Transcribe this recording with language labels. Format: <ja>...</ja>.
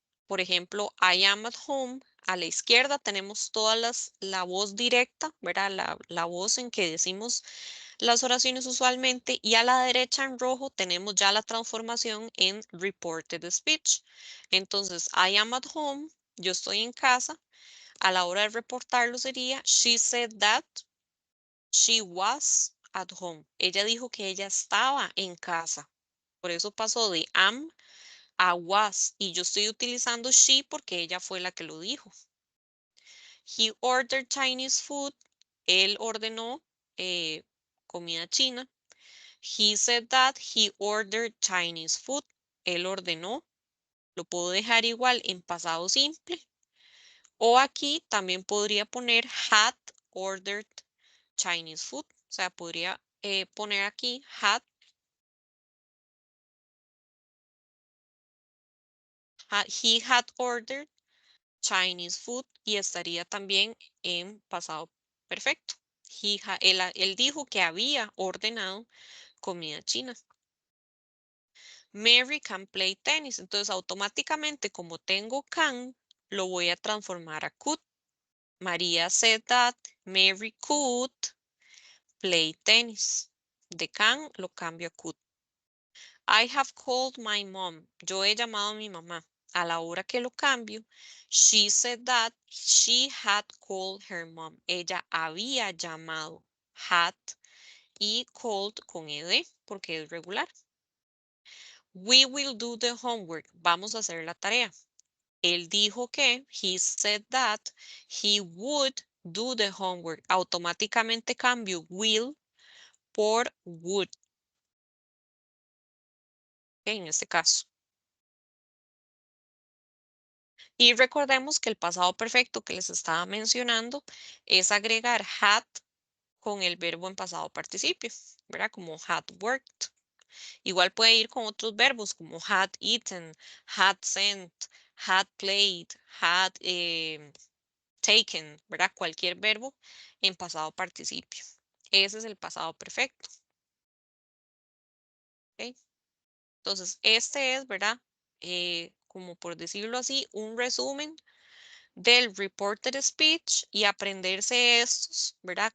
<es>Por ejemplo,</es> <en>I am at home.</en> <es>A la izquierda tenemos la voz directa, ¿verdad? La voz en que decimos las oraciones usualmente. Y a la derecha en rojo tenemos ya la transformación en reported speech. Entonces,</es> <en>I am at home.</en> <es>Yo estoy en casa. A la hora de reportarlo sería,</es> <en>she said that she was at home.</en> <es>Ella dijo que ella estaba en casa. Por eso pasó de am a was y yo estoy utilizando she porque ella fue la que lo dijo.</es> <en>He ordered Chinese food.</en> <es>Él ordenó comida china.</es> <en>He said that he ordered Chinese food.</en> <es>Él ordenó. Lo puedo dejar igual en pasado simple. O aquí también podría poner</es> <en>had ordered Chinese food.</en> <es>O sea, podría poner aquí had</es> <en>He had ordered Chinese food</en> <es>y estaría también en pasado perfecto. Él dijo que había ordenado comida china.</es> <en>Mary can play tennis.</en> <es>Entonces, automáticamente, como tengo can, lo voy a transformar a could.</es> <en>María said that Mary could play tennis.</en> <es>De can lo cambio a could.</es> <en>I have called my mom.</en> <es>Yo he llamado a mi mamá. A la hora que lo cambio,</es> <en>she said that she had called her mom.</en> <es>Ella había llamado. Had y called con ed porque es regular.</es> <en>We will do the homework.</en> <es>Vamos a hacer la tarea. Él dijo que,</es> <en>he said that, he would do the homework.</en> <es>Automáticamente cambio will por would. En este caso. Y recordemos que el pasado perfecto que les estaba mencionando es agregar had con el verbo en pasado participio, ¿verdad?</es> <en>Como had worked.</en> <es>Igual puede ir con otros verbos como</es> <en>had eaten, had sent, had played, had taken,</en> <es>¿verdad? Cualquier verbo en pasado participio. Ese es el pasado perfecto. ¿Ok? Entonces, este es, ¿verdad? Como por decirlo así, un resumen del reported speech y aprenderse estos, ¿verdad?</es>